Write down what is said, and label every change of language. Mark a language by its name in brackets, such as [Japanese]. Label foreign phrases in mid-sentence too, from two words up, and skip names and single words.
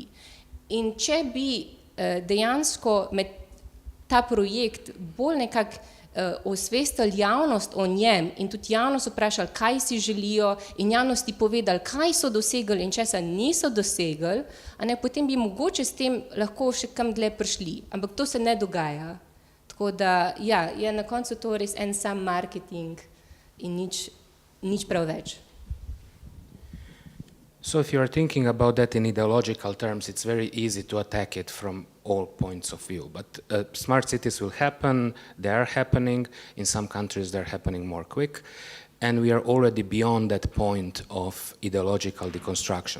[Slovenian] In če bi dejansko med ta projekt bolj nekako osvestili javnost o njem in tudi javnost vprašali, kaj si želijo in javnosti povedali, kaj so dosegli in česa niso dosegli, potem bi mogoče s tem lahko še kam dlje prišli, ampak to se ne dogaja. Tako da, ja, je na koncu to res en sam marketing in nič prav več. [English] So if you are thinking about that in ideological terms, it's very easy to attack it from all points of view. But smart cities will happen, they are happening, in some countries they're happening more quick, and we are already beyond that point of ideological deconstruction.